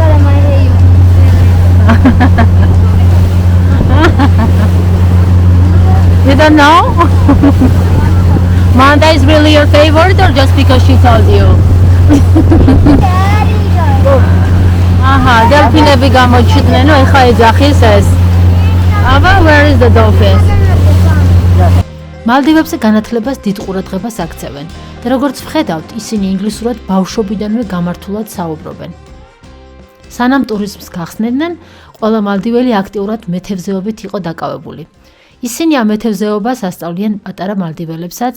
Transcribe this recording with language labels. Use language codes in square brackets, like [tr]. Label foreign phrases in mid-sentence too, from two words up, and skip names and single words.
[en] You don't know? Manta is really your favorite or just because she told you? Aha, [ka] delfinები გამოჩნდნენ, ეხლა ეძახის ეს. Აბა, [en] where is the dolphin? [ka] მალდივებზე განათლებას დიდ ყურადღებას აქცევენ და როგორც ვხედავთ, ისინი ინგლისურად ბავშვობიდანვე გამართულად საუბრობენ. სანამ ტურიზმს გახსნიდნენ, ყველა მალდიველი აქტიურად მეთევზეობით იყო დაკავებული. ისინი ამ მეთევზეობას ასწავლიან პატარა მალდიველებსაც.